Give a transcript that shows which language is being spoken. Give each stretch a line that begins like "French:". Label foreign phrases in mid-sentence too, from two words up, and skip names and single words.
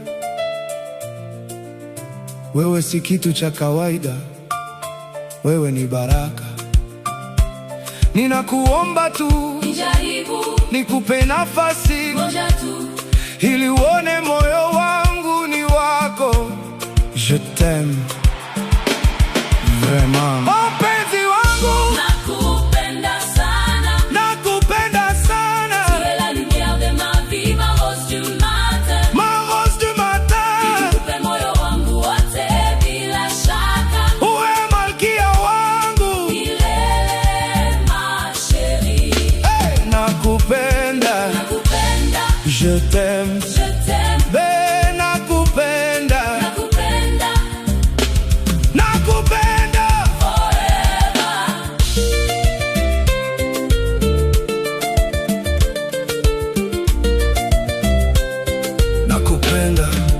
Swahili: Wewe si kitu cha kawaida, wewe ni baraka. Ninakuomba tu Nijaribu, nikupe nafasi, moja tu. ili uone moyo wangu ni wako.
French: Je t'aime vraiment.
Swahili: Oh mpenzi wangu, Nakupenda sana. nakupenda sana.
French: Tu es la lumière de ma vie, ma rose du matin. Ma rose du matin,
Swahili: Nikupe moyo wangu wote bila shaka. uwe malkia wangu. Milele,
French: ma chérie.
Swahili: Hey! Nakupenda, Nakupenda,
French: je t'aime. je t'aime.
Swahili: Ben nakupenda, Nakupenda nakupenda.
English: forever.
Swahili: Nakupenda.